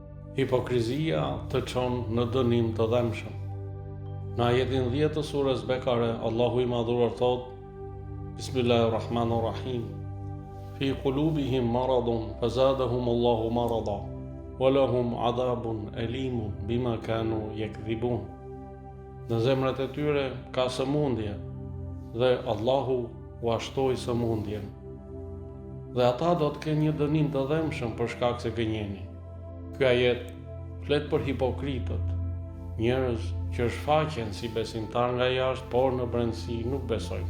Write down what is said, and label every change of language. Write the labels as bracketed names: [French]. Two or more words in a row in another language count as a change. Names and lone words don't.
[Albanian] Hipokrizia të çon në dënim të dhëmshëm. Në ajetin 10 të surës Bekare, Allahu i madhuar thot: [Arabic] Bismillahirrahmanirrahim. في قلوبهم مرض فزادهم الله مرضا ولهم عذاب أليم بما كانوا يكذبون. [Albanian] Në zemrat e tyre ka sëmundje dhe Allahu u ashtoi sëmundjen. Dhe ata do të kenë një dënim të dhëmshëm për shkak se gënjeni. Ky ajet flet për hipokritët, njerëz që shfaqen si besimtar nga jashtë, por në brendësi nuk besojnë.